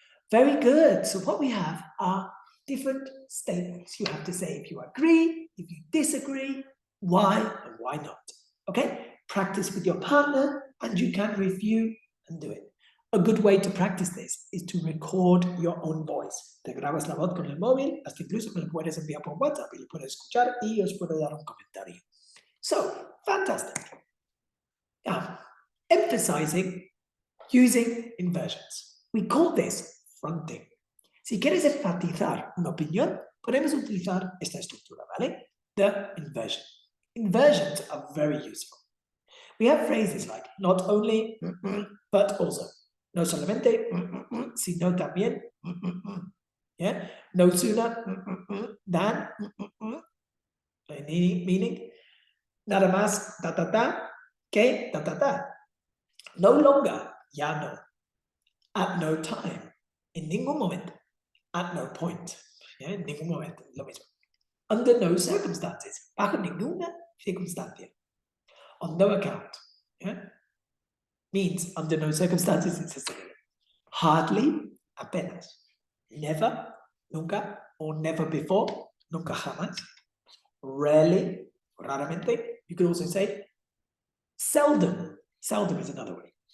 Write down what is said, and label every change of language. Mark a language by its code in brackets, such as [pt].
[en] Very good. So what we have are different statements. You have to say if you agree, if you disagree, why and why not. Okay? Practice with your partner and you can review and do it. A good way to practice this is to record your own voice. [es] Te grabas la voz con el móvil, hasta incluso me lo puedes enviar por WhatsApp y lo puedes escuchar y os puedo dar un comentario. [en] So, fantastic. Now, emphasizing using inversions. We call this fronting. [es] Si quieres enfatizar una opinión, podemos utilizar esta estructura, ¿vale? [en] The inversion. Inversions are very useful. We have phrases like not only, but also. [es] No solamente, sino también. [en] Yeah? No sooner than, meaning [es] nada más, que, [en] No longer, [es] ya no. [en] At no time, [es] en ningún momento. [en] At no point, ¿ya? [es] En ningún momento, lo mismo. [en] Under no circumstances, [es] bajo ninguna circunstancia. [en] On no account, ¿ya? Means under no circumstances it's a synonym. Hardly, [es] apenas. [en] Never, [es] nunca, [en] or never before, [es] nunca jamás. [en] Rarely, [es] raramente. [en] You could also say seldom. Seldom is another way.